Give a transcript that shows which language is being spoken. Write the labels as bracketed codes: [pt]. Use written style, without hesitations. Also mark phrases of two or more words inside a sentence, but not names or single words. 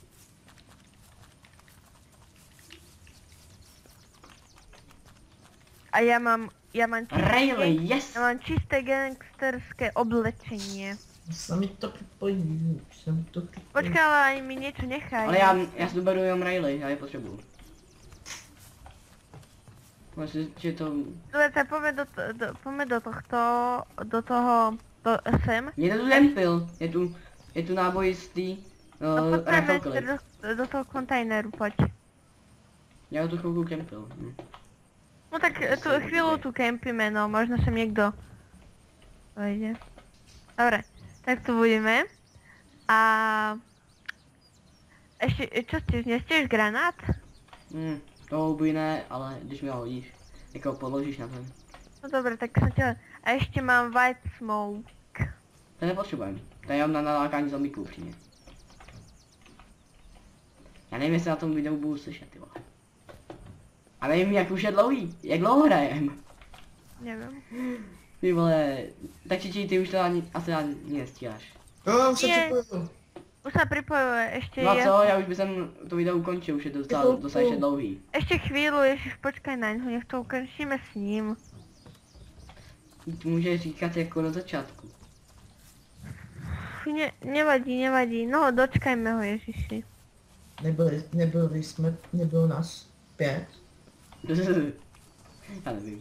[sk] A ja mám Rayleigh, yes! ja mám čisté gangsterské oblečenie. [cs] Se mi to připojí, se mi to připojí. [sk] Počkaj, ale aj mi niečo nechaj. [cs] Ale já si beru jenom Rayleigh, já je potřebuju. Myslím, že to... [sk] Dobre, tak poďme do toho sem. [cs] Mě to tu dempil, je tu náboj z tý... [sk] No [cs] rifle [sk] poďme [cs] clip. [sk] do toho kontajneru, poď. [cs] Já ho tu chvilku kempil. [sk] No tak tu chvíľu tu kempíme, no možno sem niekto vejde. Dobre, tak tu budeme. A... Ešte, čo ste, nestieš granát? [cs] To by ne, ale když mi ho hodíš, jako položíš na ten. [sk] No dobre, tak som ťa... A ešte mám [en] white smoke. [cs] To nepotřebujem, to je jenom na nalákání zombíků upřímně. Já nevím, jestli na tom videu budu slyšet, ty vole. A nevím, jak už je dlouhý, jak dlouho hrajem. [sk] Neviem. [cs] Ty vole, tak ty už to asi ani nestíháš. Jo, už se [sk] Je. [cs] připojil. [sk] Už sa pripojuje, ešte [cs] No a [sk] je... [cs] co, já už bych to video ukončil, už je dostatečně dlouhý. [sk] Ešte chvíľu, ježiš, počkaj na ňo, nech to ukončíme s ním. [cs] Může říkat jako na začátku. [sk] Nevadí, no dočkajme ho, ježiši. [cs] Nebylo nás 5. Já nevím.